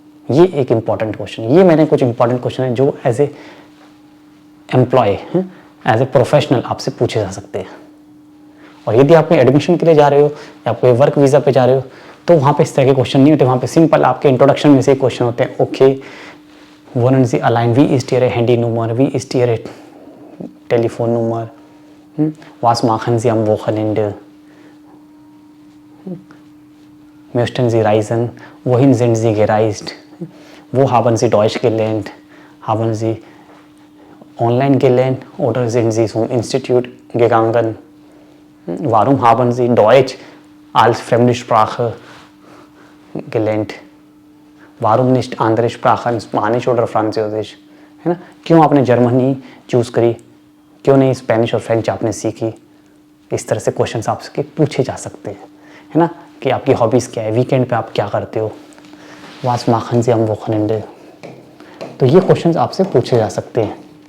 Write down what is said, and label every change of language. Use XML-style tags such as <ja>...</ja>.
<hi>ये एक important question, ये मैंने कुछ इंपॉर्टेंट क्वेश्चन है जो as a employ, as a professional आपसे पूछे जा सकते हैं। और यदि आप एडमिशन के लिए जा रहे हो या आप कोई वर्क वीज़ा पे जा रहे हो, तो वहाँ पे इस तरह के क्वेश्चन नहीं होते, वहाँ पे सिंपल आपके इंट्रोडक्शन में से क्वेश्चन होते हैं।</hi> <de>ओके, wollen Sie allein, wie ist Ihre Handynummer, wie ist Ihre Telefonnummer, was machen Sie am Wochenende, möchten Sie reisen, wohin sind Sie gereist, wo haben Sie Deutsch gelernt, haben Sie online gelernt oder sind Sie zum Institut gegangen, warum haben Sie Deutsch als Fremdsprache gelernt, warum nicht andere Sprachen, Spanisch oder Französisch,</de> <hi>है ना। क्यों आपने Germany choose करी, क्यों नहीं Spanish और French आपने सीखी। इस तरह से क्वेश्चंस आपसे पूछे जा सकते हैं, है ना, कि आपकी हॉबीज़ क्या है, वीकेंड पे आप क्या करते हो, वास माखन से हम वो खनंडे। तो ये क्वेश्चंस आपसे पूछे जा सकते हैं।</hi>